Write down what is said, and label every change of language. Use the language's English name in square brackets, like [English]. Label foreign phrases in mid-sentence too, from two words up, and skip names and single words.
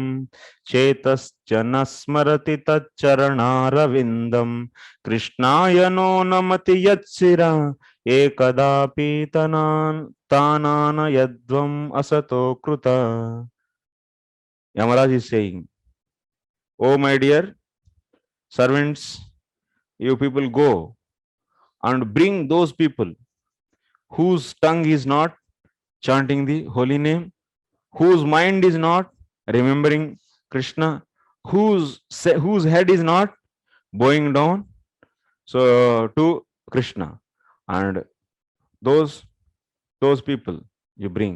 [Sanskrit] chetascha nasmarati taccharanarvindam krishnaya no namati yatsira ekadapi tanana yadvam asato kruta. [English] Yamaraj is saying, oh my dear servants, you people go and bring those people whose tongue is not chanting the holy name, whose mind is not remembering Krishna, whose head is not bowing down so to Krishna, and those people you bring.